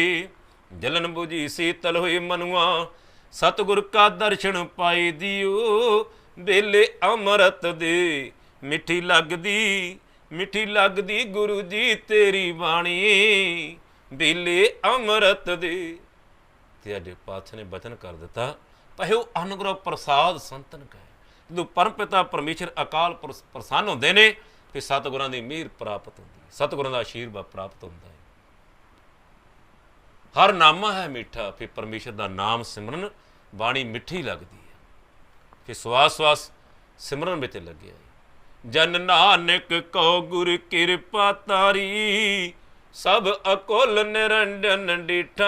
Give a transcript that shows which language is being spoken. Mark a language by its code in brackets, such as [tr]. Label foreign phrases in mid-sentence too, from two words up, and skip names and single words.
[pa] ਜਲਨ ਬੁਝੀ ਸ਼ੀਤਲ ਹੋਏ ਮਨੂਆ ਸਤਗੁਰ ਕਾ ਦਰਸ਼ਨ ਪਾਏ ਦਿਓ ਬੇਲੇ ਅੰਮ੍ਰਿਤ ਦੇ। ਮਿੱਠੀ ਲਗਦੀ ਗੁਰੂ ਜੀ ਤੇਰੀ ਬਾਣੀ ਬੇਲੇ ਅੰਮ੍ਰਿਤ ਦੇ। ਤੇ ਅੱਜ ਪਾਤਸ਼ਾਹ ਨੇ ਬਚਨ ਕਰ ਦਿੱਤਾ ਭਯੋ ਅਨੁਗ੍ਰਹ ਪ੍ਰਸਾਦ ਸੰਤਨ ਕਹੇ। ਜੋ ਪਰਮ ਪਿਤਾ ਪਰਮੇਸ਼ਵਰ ਅਕਾਲ ਪੁਰਖ ਪ੍ਰਸੰਨ ਹੁੰਦੇ ਨੇ ਫਿਰ ਸਤਗੁਰਾਂ ਦੀ ਮੇਹਰ ਪ੍ਰਾਪਤ ਹੁੰਦੀ ਹੈ, ਸਤਗੁਰਾਂ ਦਾ ਆਸ਼ੀਰਵਾਦ ਪ੍ਰਾਪਤ ਹੁੰਦਾ ਹੈ। ਹਰ ਨਾਮਾ ਹੈ ਮੀਠਾ। [hi] फिर परमेश्वर का नाम सिमरन बाणी मिठी लगती है। फिर सवास सवास सिमरन में लगे। [pa] ਜਨ ਨਾਨਕ ਕੋ ਗੁਰ ਕ੍ਰਿਪਾ ਤਾਰੀ ਸਬ ਅਕੁਲ ਨਿਰੰਜਨ ਡਿੱਠਾ।